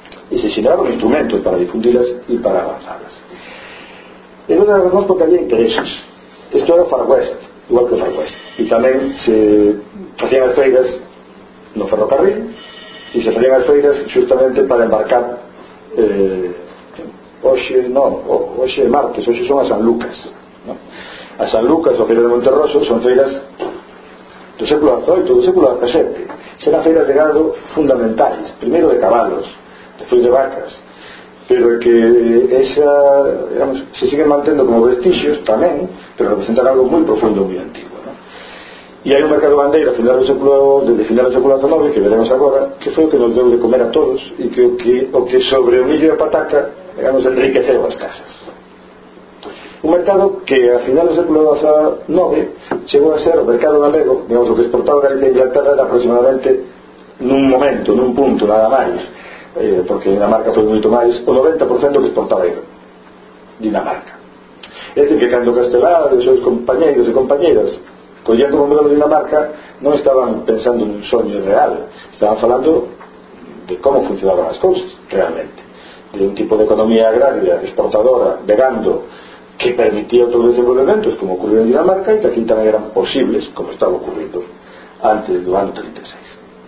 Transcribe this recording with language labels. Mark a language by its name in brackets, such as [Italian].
[Spanish] Y se generaron instrumentos para difundirlas y para avanzarlas. Es una razón porque había intereses. Esto era Far West, igual que Far West. Y también se hacían las feiras en el ferrocarril, y se hacían las feiras justamente para embarcar. [Galician] Hoxe é martes, hoxe son a San Lucas, ¿no? A San Lucas, o feira de Monterroso, son feiras do século XVIII, do século XVII. Serán feiras de gado fundamentales, primeiro de cabalos, despois de vacas, pero que esa, digamos, se siguen mantendo como vestigios tamén, pero representan algo moi profundo, moi antigo, ¿no? E hai un mercado bandeira desde final do século XIX, que veremos agora, que foi o que nos deu de comer a todos e que sobre o millo e a pataca, digamos, enriqueceu as casas. Un mercado que a final do século XIX chegou a ser o mercado galego, digamos, o que exportaba Galicia e Inglaterra era aproximadamente nun momento, nun punto, nada máis, porque Dinamarca foi moito máis, o 90% que exportaba era Dinamarca. É dicir, que cando Castelar e seus compañeiros e compañeras collendo o modelo de Dinamarca non estaban pensando nun soño real, estaban falando de como funcionaban as cousas realmente, de un tipo de economía agraria exportadora, de gando, que permitía outros desenvolvementos [Spanish] como ocurrió en Dinamarca y que aquí también eran posibles, como estaba ocurriendo antes del año 36.